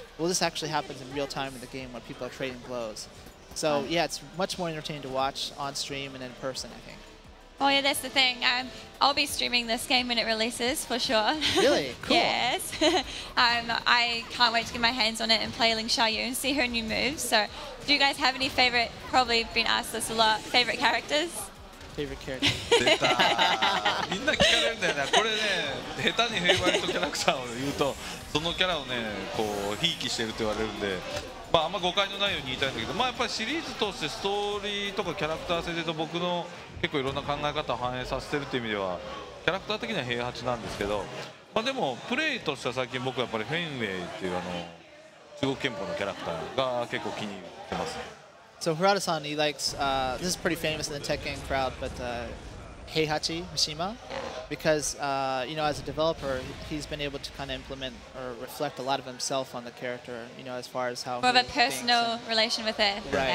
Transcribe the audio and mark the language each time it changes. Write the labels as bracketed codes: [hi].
[en] Well, this actually happens in real time in the game when people are trading blows. So yeah, it's much more entertaining to watch on stream and in person, I think. Oh yeah, that's the thing. I'll be streaming this game when it releases, for sure. Really? Cool. Yes. I can't wait to get my hands on it and play Ling Xiaoyu and see her new moves. So, do you guys have any favorite, probably been asked this a lot, favorite characters? Favorite character. [ja] 出たみんな聞かれるんだよね。これね、下手にフェイバリットキャラクターを言うと、そのキャラをね、こう、ひいきしてるって言われるんで、あんま誤解のないように言いたいんだけど、やっぱりシリーズ通してストーリーとかキャラクター性でと僕の結構いろんな考え方を反映させてるっていう意味では、キャラクター的には平八なんですけど、でもプレイとしては最近僕はやっぱりフェンウェイっていう中国拳法のキャラクターが結構気に入ってます。 [en] So Harada-san, he likes, this is pretty famous in the Tekken crowd, but Heihachi Mishima, because, you know, as a developer, he's been able to kind of implement or reflect a lot of himself on the character, you know, as far as how more of a personal relation with it. Right.